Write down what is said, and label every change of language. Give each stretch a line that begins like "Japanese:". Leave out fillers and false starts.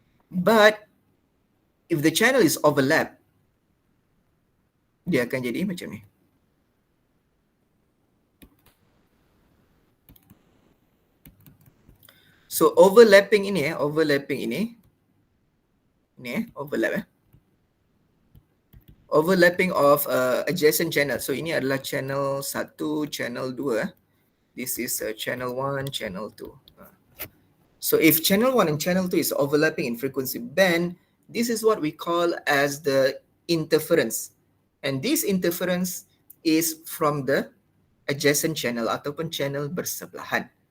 English: But if the channel is overlap,
Malay: dia akan jadi macam ni.
English: So overlapping ini overlapping ini overlap overlapping of adjacent channel.
Malay: So ini adalah channel 1, channel 2.
English: This is channel 1, channel 2. So if channel 1 and channel 2 is overlapping in frequency band, this is what we call as the interference. And this interference is from the adjacent channel
Malay: ataupun channel bersebelahan.